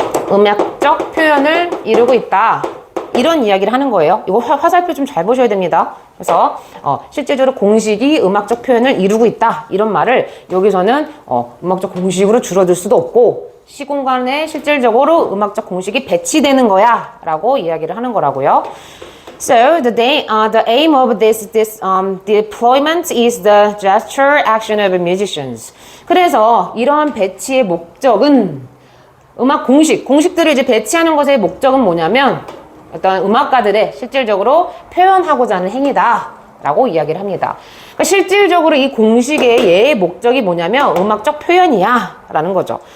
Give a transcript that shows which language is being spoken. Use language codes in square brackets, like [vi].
[ko] 음악적 표현을 이루고 있다. 이런 이야기를 하는 거예요. 이거 화살표 좀 잘 보셔야 됩니다. 그래서 실제적으로 공식이 음악적 표현을 이루고 있다. 이런 말을 여기서는 음악적 공식으로 줄어들 수도 없고 시공간에 실질적으로 음악적 공식이 배치되는 거야 라고 이야기를 하는 거라고요. [en] So the aim of this deployment is the gesture action of musicians. [ko] 그래서 이러한 배치의 목적은 음악 공식들을 이제 배치하는 것의 목적은 뭐냐면 어떤 음악가들의 실질적으로 표현하고자 하는 행위다 라고 이야기를 합니다. 그러니까 실질적으로 이 공식의 예의 목적이 뭐냐면 음악적 표현이야 라는 거죠.